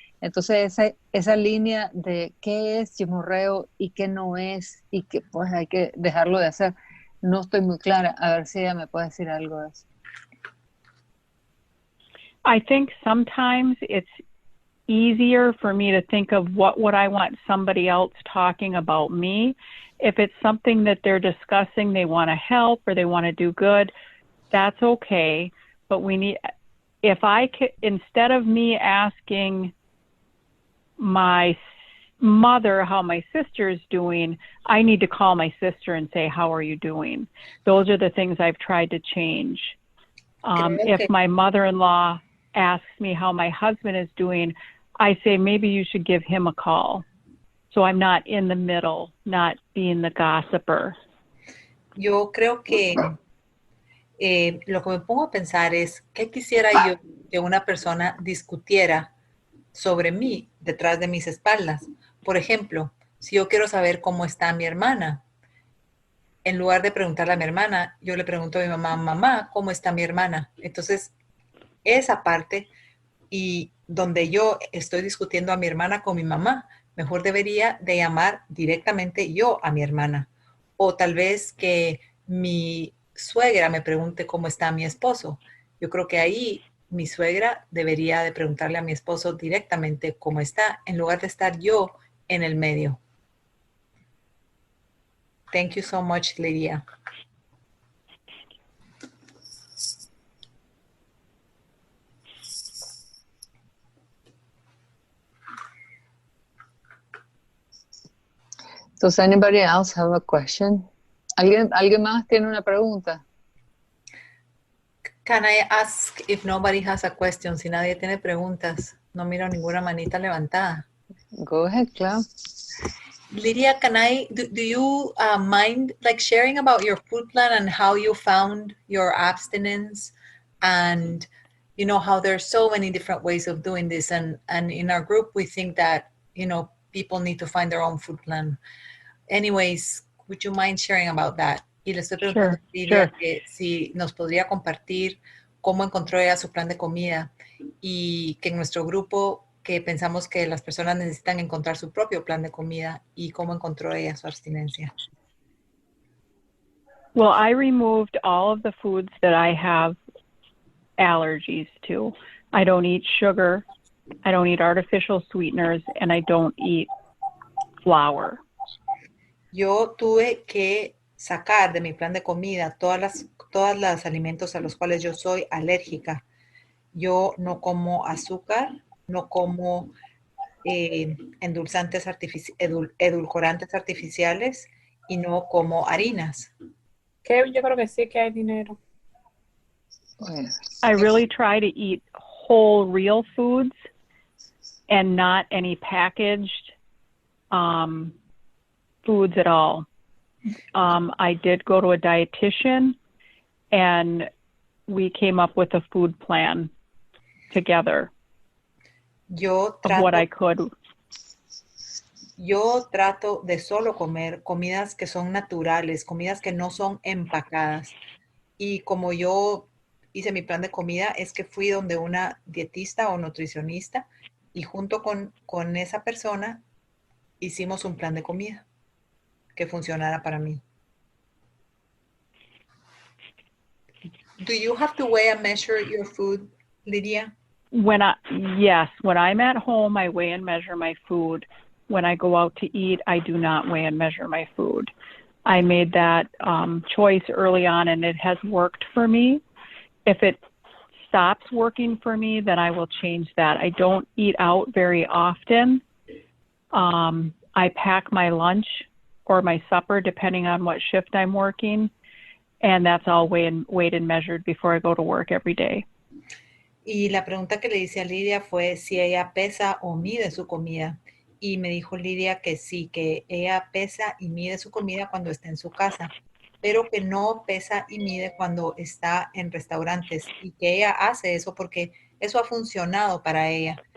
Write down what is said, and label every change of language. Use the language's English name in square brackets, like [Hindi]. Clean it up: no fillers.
[Spanish] Entonces esa línea de qué es chismorreo y qué no es y que pues hay que dejarlo de hacer, no estoy muy clara. A ver si ella me puede decir algo de eso. [English] I think sometimes it's easier for me to think of what would I want somebody else talking about me. If it's something that they're discussing, they want to help or they want to do good, that's okay. But we need, if I could, instead of me asking my mother how my sister's doing, I need to call my sister and say, how are you doing? Those are the things I've tried to change. If my mother-in-law asks me how my husband is doing, I say, maybe you should give him a call. So I'm not in the middle, not being the gossiper. [Spanish] Yo creo que lo que me pongo a pensar es, ¿qué quisiera yo que una persona discutiera sobre mí detrás de mis espaldas? Por ejemplo, si yo quiero saber cómo está mi hermana, en lugar de preguntarle a mi hermana, yo le pregunto a mi mamá, mamá, ¿cómo está mi hermana? Entonces, esa parte y donde yo estoy discutiendo a mi hermana con mi mamá, mejor debería de llamar directamente yo a mi hermana. O tal vez que mi suegra me pregunte cómo está mi esposo. Yo creo que ahí mi suegra debería de preguntarle a mi esposo directamente cómo está, en lugar de estar yo en el medio. [English] Thank you so much, Lydia. Does anybody else have a question? [Spanish] ¿Alguien más tiene una pregunta? [English] Can I ask if nobody has a question? [Spanish] Si nadie tiene preguntas, no miro ninguna manita levantada. [English] Go ahead, claro. Lydia, do you mind like sharing about your food plan and how you found your abstinence, and you know how there's so many different ways of doing this, and in our group we think that, you know, people need to find their own food plan. Anyways, would you mind sharing about that? [Spanish] Y le estoy preguntando a Lydia que si nos podría compartir cómo encontró ella su plan de comida, y que en nuestro grupo que pensamos que las personas necesitan encontrar su propio plan de comida, y cómo encontró ella su abstinencia. [English] Well, I removed all of the foods that I have allergies to. I don't eat sugar, I don't eat artificial sweeteners, and I don't eat flour. [Spanish] Yo tuve que sacar de mi plan de comida todas los alimentos a los cuales yo soy alérgica. Yo no como azúcar, no como endulzantes edulcorantes artificiales, y no como harinas. Yo creo que sí que hay dinero. [English] I really try to eat whole, real foods and not any packaged foods at all. I did go to a dietitian, and we came up with a food plan together of what I could. [Spanish] Yo trato de solo comer comidas que son naturales, comidas que no son empacadas. Y como yo hice mi plan de comida, es que fui donde una dietista o nutricionista, y junto con esa persona hicimos un plan de comida que funcionara para mí. [English] Do you have to weigh and measure your food, Lydia? Yes, when I'm at home, I weigh and measure my food. When I go out to eat, I do not weigh and measure my food. I made that choice early on, and it has worked for me. If it stops working for me, then I will change that. I don't eat out very often. I pack my lunch or my supper, depending on what shift I'm working, and that's all weighed and measured before I go to work every day. [Spanish] Y la pregunta que le hice a Lydia fue si ella pesa o mide su comida. Y me dijo Lydia que sí, que ella pesa y mide su comida cuando está en su casa, pero que no pesa y mide cuando está en restaurantes, y que ella hace eso porque eso ha funcionado para ella.